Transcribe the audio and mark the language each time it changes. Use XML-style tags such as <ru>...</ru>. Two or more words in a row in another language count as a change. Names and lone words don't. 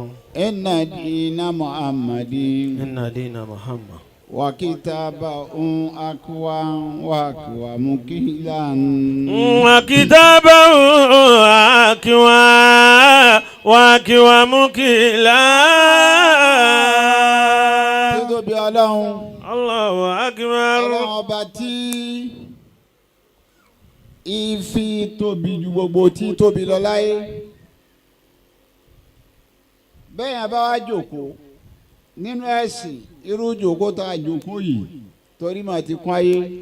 <ar>إن دين محمد إن دين محمد وكتابه أقوى وأقوى مكيلا وكتابه أقوى وأقوى مكيلا</ar> <yo>títóbi Ọlọ́run</yo> <ar>الله أكبر.</ar> <yo>Ọlọ́run ọba tí ìfi tóbi ju gbogbo tí tóbi lọ láyé bẹ́ẹ̀ yẹn bá wá jókòó nínú ẹ̀sìn irú jókòó tá a jókòó yìí torí mà ti kún ayé</yo>